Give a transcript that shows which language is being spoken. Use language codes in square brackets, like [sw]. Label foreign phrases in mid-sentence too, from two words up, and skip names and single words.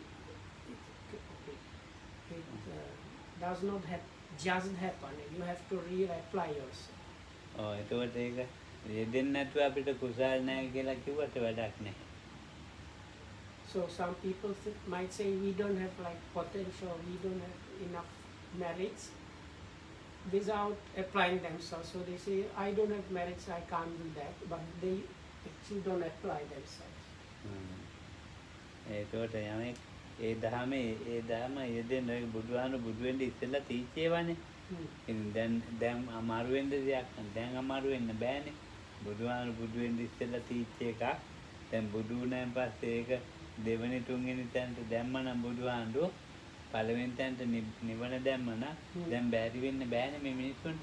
[en] It does not just happen. You have to really apply yourself. [si] එතකොට ඒක යෙදෙන්න නැතුව අපිට කුසල් නැහැ කියලා කිව්වට වැඩක් නැහැ. [en] So some people might say we don't have like potential, we don't have enough merits without applying themselves. So they say, I don't have merits, I can't do that, but they actually don't apply themselves. [si] ඒකට යමෙක් ඒ දහම යෙදෙන්න බුදුහාමුදුරු බුදු වෙන්න ඉස්සෙල්ලා තීච්චේවනේ. ඉතින් දැන් අමාරු වෙන්න දෙයක් නැහැ. දැන් අමාරු වෙන්න බෑනේ. බුදුහාමුදුරු බුදු වෙන්න ඉස්සෙල්ලා තීච්ච එකක්. දැන් බුදු වුණාන් පස්සේ ඒක දෙවෙනි තුන්වෙනි තැනට දැම්ම නම් බුදුහාමුදුරු පළවෙනි තැනට නිවන දැම්ම නම් දැන් බැරි වෙන්න බෑනේ මේ මිනිස්සුන්ට.